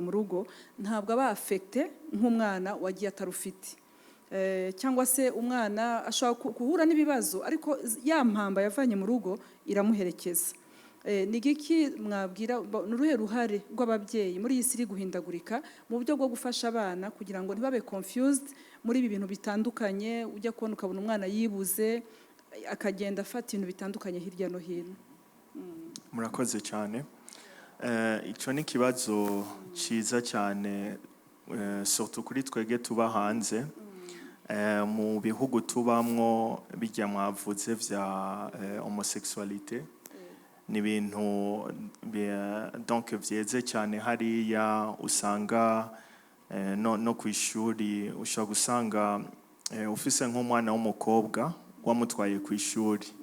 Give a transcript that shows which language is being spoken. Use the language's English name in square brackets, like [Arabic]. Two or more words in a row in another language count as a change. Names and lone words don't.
[Kinyarwanda] mu rugo ntabwo aba affecté nk'umwana wagiye atarufite cyangwa se umwana ashobora guhura n'ibibazo ariko ya mpamba yavanye mu rugo iramuherekeza ni giki mwabwira n'uruhe ruhare rw'ababyeyi muri iyi si iri guhindagurika mu buryo bwo gufasha abana kugira ngo ntibabe confused muri ibi bintu bitandukanye ujya kubona ukabona umwana yibuze akagenda afata ibintu bitandukanye hirya no hino [Rundi] murakoze cyane icyo ni ikibazo cyiza cyane surtout kuri twege tuba hanze mu bihugu tubamwo bijya mwavuze vya homosexualité ni ibintu donc vyeze cyane hariya usanga no ku ishuri ushobora gusanga ufise nk'umwana w'umukobwa wamutwaye ku ishuri